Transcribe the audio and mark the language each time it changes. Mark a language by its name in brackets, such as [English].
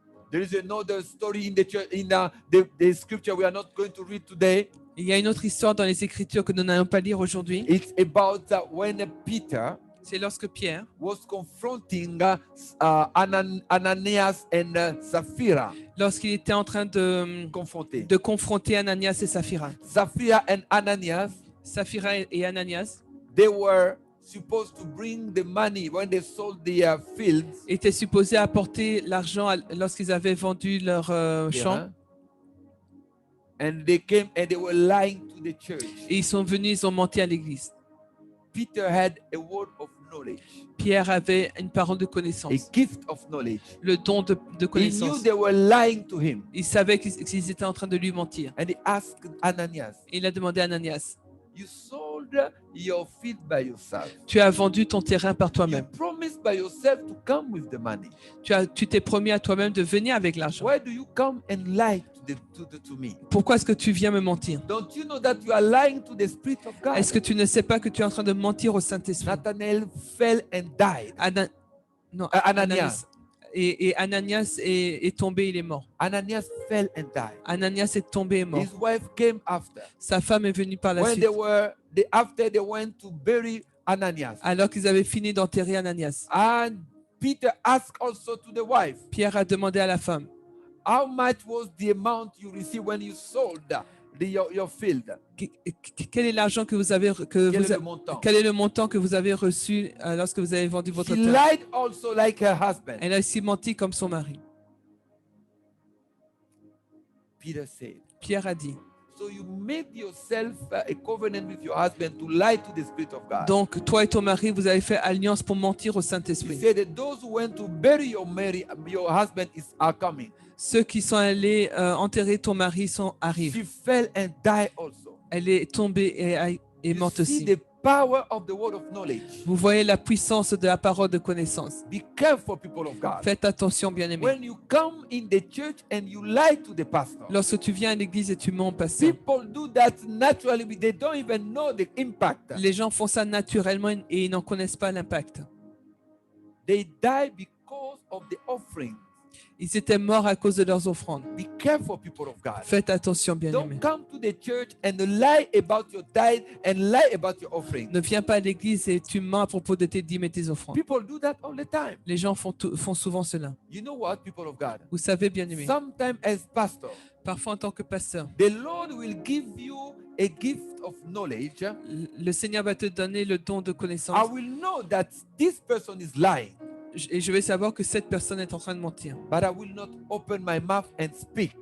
[English] There is another story in the church, in the scripture we are not going to read today. [French] Il y a une autre histoire dans les Écritures que nous n'allons pas lire aujourd'hui. [English] It's about when Peter [French] C'est lorsque Pierre, [English] was confronting Ananias and Sapphira. [French] lorsqu'il était en train de confronter Ananias et Saphira. [English] Sapphira and Ananias, [French] Saphira et Ananias [English] they were supposed to bring the money when they sold their fields. [French] étaient supposés apporter l'argent lorsqu'ils avaient vendu leur champ. Yeah. [English] And they came and they were lying to the church. [French] Et ils sont venus, ils ont menti à l'église. [English] Peter had a word of knowledge, [French] Pierre avait une parole de [English] a [French] connaissance, [English] gift of knowledge. [French] le don de [English] He knew [French] connaissance. [English] they were lying to him. [French] Il savait qu'ils étaient en train de lui mentir. [English] And he asked Ananias, [French] Et il a demandé à Ananias, [English] you sold your field by yourself. [French] tu as vendu ton terrain par [English] You [French] toi-même. [English] promised by yourself to come with the money. [French] Tu t'es promis à toi-même de venir avec l'argent. [English] Why do you come and lie to me? [French] Pourquoi est-ce que tu viens me mentir? [English] Don't you know that you are lying to the Spirit of God? [French] Est-ce que tu ne sais pas que tu es en train de mentir au Saint-Esprit? [English] Nathanael fell and died. [French] Ananias. Et Ananias est tombé, il est mort. [English] Ananias fell and died. [French] Ananias est tombé et mort. [English] His wife came after. [French] Sa femme est venue par la [English] When [French] suite. [English] after they went to bury Ananias. [French] Alors qu'ils avaient fini d'enterrer Ananias. [English] And Peter asked also to the wife, [French] Pierre a demandé à la femme, [English] how much was the amount you received when you sold your field? [French] quel est l'argent que vous avez Quel est le montant? quel est le montant que vous avez reçu lorsque vous avez vendu votre [English] She [French] terre? [English] lied also like her husband. [French] Elle a aussi menti comme son mari. [English] Peter said, [French] Pierre a dit, [English] so you made yourself a covenant with your husband to lie to the Spirit of God. [French] donc toi et ton mari, vous avez fait alliance pour mentir au [English] He [French] Saint-Esprit. [English] said that those who went to bury your husband are coming. [French] Ceux qui sont allés enterrer ton mari arrivent. [English] She fell and died also. [French] Elle est tombée et est [English] You [French] morte [English] see [French] aussi. [English] the power of the word of knowledge. [French] Vous voyez la puissance de la parole de connaissance. [English] Be careful, people of God. [French] Faites attention, bien-aimés. [English] When you come in the church and you lie to the pastor, [French] Lorsque tu viens à l'église et tu mens au pasteur, [English] people do that naturally, but they don't even know the impact. [French] les gens font ça naturellement et ils n'en connaissent pas l'impact. [English] They die because of the offering. [French] Ils étaient morts à cause de leurs offrandes. [English] Be careful, people of God. [French] Faites attention, bien-aimés. [English] Don't come to the church and lie about your tithe and lie about your offering. [French] Ne viens pas à l'église et tu mens à propos de tes dîmes et tes offrandes. [English] People do that all the time. [French] Les gens font souvent cela. [English] You know what, people of God? [French] Vous savez, bien-aimés, [English] Sometimes as pastor, [French] parfois en tant que pasteur, [English] the Lord will give you a gift of knowledge. [French] le Seigneur va te donner le don de [English] I [French] connaissance [English] will know that this person is lying, [French] et je vais savoir que cette personne est en train de mentir. [English] but I will not open my mouth and speak.